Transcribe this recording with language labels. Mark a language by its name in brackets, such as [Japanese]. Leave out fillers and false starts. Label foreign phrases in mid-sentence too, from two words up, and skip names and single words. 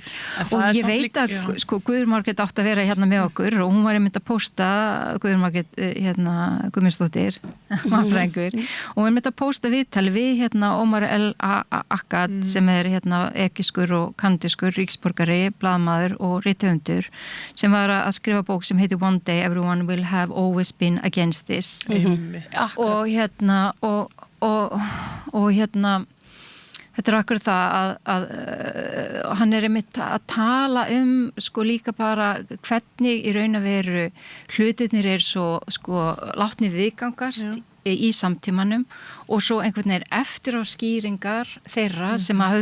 [Icelandic] og ég veit að sko Guðrún Margrét átti að vera hérna með okkur og hún var einmitt að pósta Guðrún Margrét Guðmundsdóttir mannfræðingur og hún einmitt að pósta viðtali við Omar El Akkad sem er ekiskur og kanadískur ríkisborgari, blaðamaður og rithöfundur sem var að skrifa bók sem heitir One Day Everyone Will Have Always Been Against This og þetta er akkur það að hann er einmitt að tala sko líka bara hvernig í raun að veru hlutirnir svo sko látni viðgangast í samtímanum og svo einhvern veginn eftir á skýringar þeirra sem að